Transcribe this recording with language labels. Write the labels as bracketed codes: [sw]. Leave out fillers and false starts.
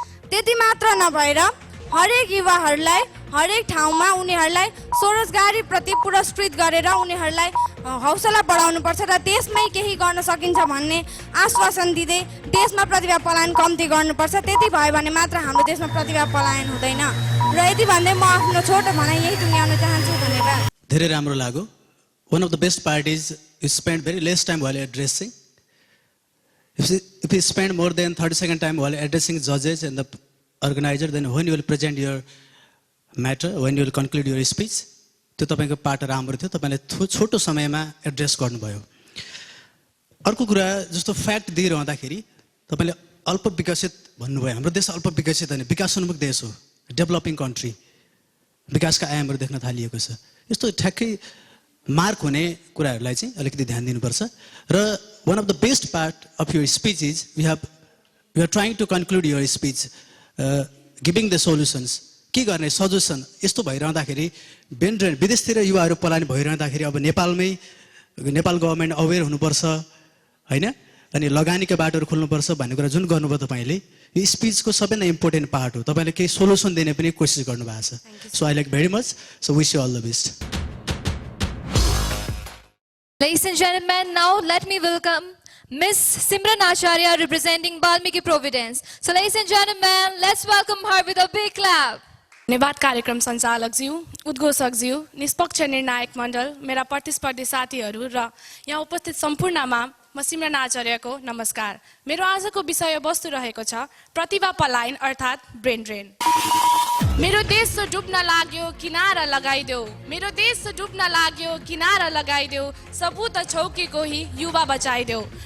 [ne] त्यति मात्र नभएर हरेक युवाहरूलाई हरेक ठाउँमा उनीहरूलाई स्वरोजगारी प्रति पुरस्कृत गरेर उनीहरूलाई हौसला बढाउनुपर्छ र देशमै केही गर्न सकिन्छ भन्ने आश्वासन दिँदै देशमा प्रतिभा पलायन कम्ती गर्नुपर्छ। त्यति भयो भने मात्र हाम्रो देशमा प्रतिभा पलायन हुँदैन। र यति भन्दै म आफ्नो छोटो भनाइ यही टुङ्ग्याउन चाहन्छु। धन्यवाद। धेरै राम्रो लाग्यो। [en] One of the best part is you spend very less time while addressing. If you spend more than 30-second time while addressing judges and the organizer, then when you will present your matter, when you will conclude your speech, [ne] त्यो तपाईको पाठ राम्रो थियो। तपाईले छोटो समयमा address गर्नुभयो। अर्को कुरा जस्तो फ्याक्ट दिइरहँदाखेरि तपाईले अल्प विकसित भन्नुभयो। हाम्रो देश अल्प विकसित होइन, विकासोन्मुख देश हो, डेभलपिङ कन्ट्री। विकासका आयामहरू देख्न थालिएको छ। यस्तो ठ्याक्कै मार्क हुने कुराहरूलाई चाहिँ अलिकति ध्यान दिनुपर्छ। [en] र one of the best part of your speech is we are trying to conclude your speech giving the solutions. [ne] के गर्ने सजेसन यस्तो भइरहँदाखेरि विदेशतिर युवाहरू पलायन भइरहँदाखेरि अब नेपाल गभर्नमेन्ट अवेर हुनुपर्छ हैन, अनि लगानीका बाटोहरू खोल्नुपर्छ भन्ने कुरा जुन गर्नुभयो तपाईले, यो स्पिचको सबैभन्दा इम्पोर्टेन्ट पार्ट हो। तपाईले केही सोलुसन दिने पनि कोसिस गर्नुभएको छ। [en] So I like very much. So wish you all the best. Ladies and gentlemen, now let me welcome Miss Simran Acharya representing Balmiki Providence. So ladies and gentlemen, let's welcome her with a big clap. [ne] धन्यवाद कार्यक्रम सञ्चालकज्यू, उद्घोषकज्यू, निष्पक्ष निर्णायक मण्डल, मेरा प्रतिस्पर्धी साथीहरू र यहाँ उपस्थित सम्पूर्णमा म सिमरन आचार्यको नमस्कार। मेरो आजको विषयवस्तु रहेको छ प्रतिभा पलायन अर्थात् ब्रेन ड्रेन। मेरो देश डुब्न लाग्यो किनारा लगाइदेऊ, मेरो देश डुब्न लाग्यो किनारा लगाइदेऊ, सबूत छौ कि कोही युवा बचाइदेऊ।